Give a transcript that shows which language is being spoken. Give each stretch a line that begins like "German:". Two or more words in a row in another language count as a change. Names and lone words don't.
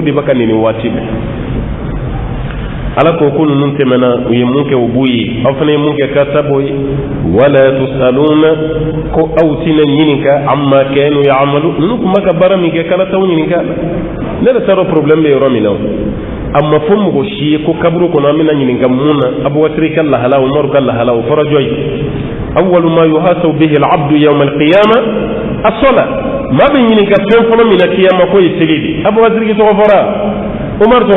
Bambara: de bɛ ka neni waati bɛɛ ala ko ko ninnu tɛmɛna u ye mun kɛ u b'u ye aw fana ye mun kɛ ka sabo ye
Arabic: ولا تسألون
Bambara: ko aw tɛna ɲininka
Arabic: عما كانوا يعملون
Bambara: ninnu tun bɛ ka baara min kɛ kala t'aw ɲininka la ne yɛrɛ t'a dɔn problème bɛ yɔrɔ min na a ma fɔ mɔgɔ si ye ko kaburu kɔnɔ an bɛna ɲininka mun na Abubakar ka lahala Umaru ka lahala o fɔra jɔn ye
Arabic: أول ما يحاسب به العبد يوم القيامة الصلاة
Bambara: maa bɛ ɲininka fɛn fɔlɔ min na kiyama ko ye seli de Abubakar tɔgɔ fɔra Umaru tɔgɔ